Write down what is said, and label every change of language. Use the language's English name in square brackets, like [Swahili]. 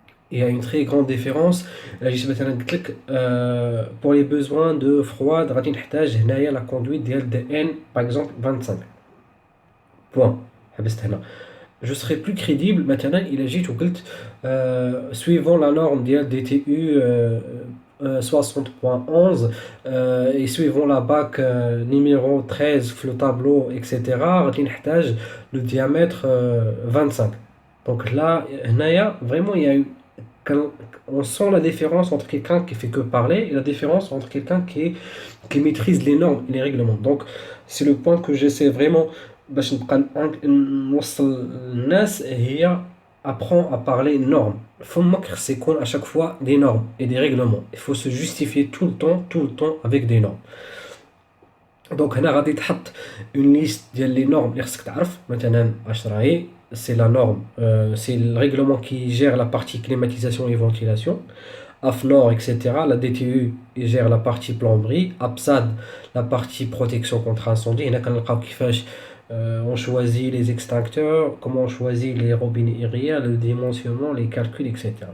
[French] Il y a une très grande différence. là [Arabic] جيت مثلا قلت لك [French] pour les besoins de froid [Arabic] غادي نحتاج هنايا [French] la conduite [Arabic] ديال [French] dn par exemple 25 point. [Arabic] حبست هنا [French] je serai plus crédible [Arabic] مثلا إلا جيت وقلت [French] suivant la norme [Arabic] ديال [French] DTU 60.11 et suivant la bac numéro 13 [Arabic] في [French] le tableau etc. [Arabic] غادي نحتاج [French] le diamètre 25. donc là [Arabic] هنايا [French] vraiment il y a une on sent la différence entre quelqu'un qui fait que parler et la différence entre quelqu'un qui maîtrise les normes et les règlements. Donc c'est le point que j'essaie vraiment [Arabic] باش نبقى نوصل للناس، هي [French] apprend à parler normes. [Arabic] فمك خص يكون [French] à chaque fois des normes et des règlements. Il faut se justifier tout le temps avec des normes. [Arabic] donc هنا غادي تحط [French] une liste [Arabic] ديال [French] les normes [Arabic] اللي خصك تعرف. مثلا اش راهي [French] c'est la norme c'est le règlement qui gère la partie climatisation et ventilation. AFNOR etc. la DTU gère la partie plomberie. APSAD la partie protection contre incendie. هنا كنلقاو كيفاش on choisit les extincteurs, comment on choisit les robinets aériens, le dimensionnement, les calculs, etc.